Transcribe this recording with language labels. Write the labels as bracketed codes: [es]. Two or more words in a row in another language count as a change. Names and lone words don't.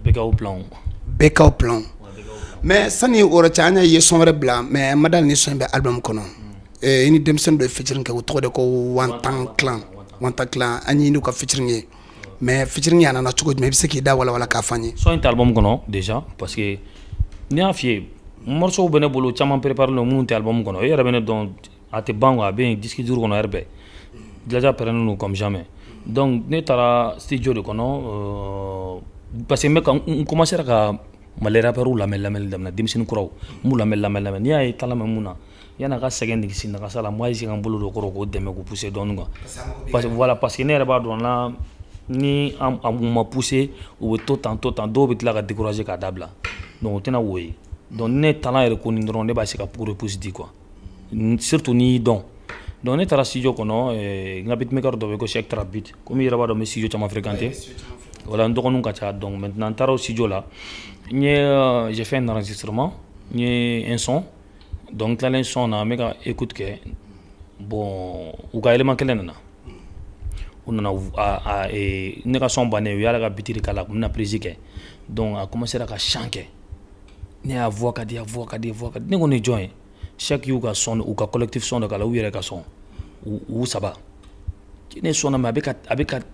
[bm] Bekaw Plan mais sani o yɔrɔ cɛ an ye son wɛrɛ bila mais ma dali ni son bɛ album kɔnɔ i ni denmisɛnnin dɔ ye featuring kɛ o tɔgɔ de ko Wantan Clan an ye n'u ka featuring ye mais featuring a nana cogo jumɛn i bɛ se k'i da walawala k'a fɔ an ye son in tɛ album kɔnɔ [fr] déjà parce que [bm] n'i y'a f'i ye morceau bɛ ne bolo caman préparé lo minnu tɛ album kɔnɔ e yɛrɛ bɛ ne dɔn a tɛ ban quoi a bɛ yen [fr] disque dur [bm] kɔnɔ yɛrɛ bɛɛ déjà pɛrɛnnen don [fr] comme jamais donc [bm] ne taara studio de kɔnɔ [fr] parce que [bm] n commencé ka Mali rappeur lamɛnni daminɛ denmisɛnnin kuraw n b'u lamɛn n'i y'a ye ta lamɛn mun na yanni a ka sɛgɛn nege sin nagasa la moi ka n bolo don kɔrɔ k'o dɛmɛ k'o pousser dɔɔni quoi [fr] parce que [bm] ne yɛrɛ b'a dɔn na ni a ma pousser u bɛ to tan dɔw bɛ tila ka décourager k'a dabila donc o tɛna wo ye donc ne talent yɛrɛ ko nin dɔrɔn ne b'a se ka repousse di quoi surtout n'i y'i dɔn donc ne taara studio kɔnɔ n ka beatmaker dɔ bɛ yen ko Cheikh Trap Beat komi i yɛrɛ b'a dɔn n bɛ studio caman fréquenter voilà n dɔgɔninw ka ca [fr] donc maintenant [bm] n taara o studio la [fr] j'ai fait un enregistrement [bm] n ye [fr] un son donc [bm] n tilalen son na n bɛ ka écoute kɛ bon u ka élément kelen nana u nana ne ka son bannen u y'ale ka biti de k'a la u bɛna prise kɛ donc a commencé ka chant kɛ ne y'a voix ka di ne ko nin jɔn ye Cheikh y'u ka son u ka collectif son dɔ k'a la u yɛrɛ ka son u saba ne sɔnna mais a bɛ ka